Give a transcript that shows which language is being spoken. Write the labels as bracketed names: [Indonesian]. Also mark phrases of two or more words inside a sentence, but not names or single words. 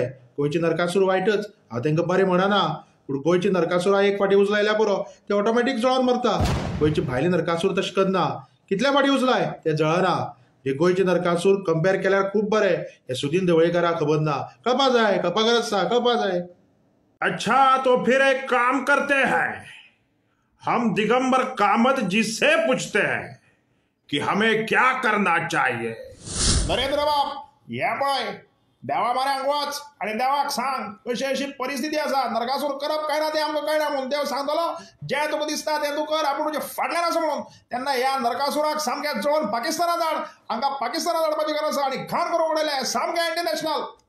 [Konkani] गोंयची नरकासूर वायटच, हांव तांकां बरें म्हणना, पूण गोंयची नरकासुरा एक फावटी उजलायल्या पुरो ते ऑटोमॅटीक जळोन मरता। गोंयची भायली नरकासूर तशें करना, कितल्या फावटी उजलाय ते जळना। हे गोंयचे नरकासूर कंपेर केल्यार खूब बरें, हे सुदीन ढवळीकाराक खबर ना, कळपाक जाय, कळपाक गरज आसा, कळपाक जाय। [Hindi] अच्छा, तो फिर एक काम करते हैं, हम दिगंबर कामत जी से पूछते हैं कि हमें क्या करना चाहिए। [Konkani] नरेंद्र बाब, ये पळय, देवा बऱ्यांक वच आनी देवाक सांग कशी अशी परिस्थिती आसा, नरकासूर करप काय ना ते आमकां कळना म्हणून देव सांगतलो जे तुका दिसता तें तूं कर, आपूण तुजे फाटल्यान आसा म्हणून। तेन्ना ह्या नरकासुराक सामकें जळोवन पाकिस्तानाक धाड, हांकां पाकिस्तानाक धाडपाची गरज आसा आनी घाण करूंक उडयलें सामकें इंटरनॅशनल।